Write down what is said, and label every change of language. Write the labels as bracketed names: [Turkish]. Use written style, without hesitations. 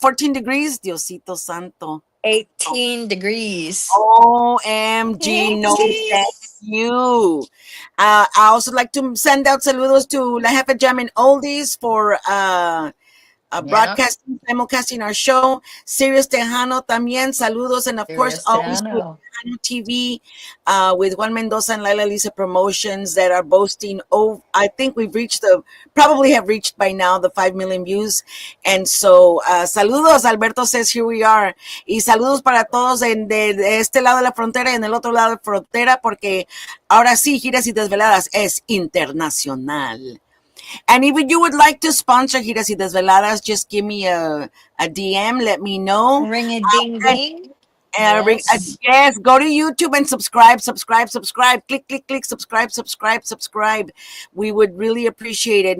[English] 14 degrees? Diosito Santo. 18 degrees. OMG, no 18. thank you. I also like to send out saludos to La Jefe Jam and Oldies for Yeah. broadcasting, simulcasting our show. Serious Tejano también, saludos. And of course, Serious always to Tejano. Tejano TV with Juan Mendoza and Laila Lisa Promotions that are boasting. Oh, I think we've reached probably have reached by now the 5 million views. And so, saludos. Alberto says, here we are. [Spanish] Y saludos para todos de este lado de la frontera y en el otro lado de la frontera, porque ahora sí, Giras y Desveladas es internacional. [English] And if you would like to sponsor Giras y Desveladas, just give me a DM. Let me know. Ring a ding And ding. Yes. yes, go to YouTube and subscribe. Click, click, click. Subscribe. We would really appreciate it.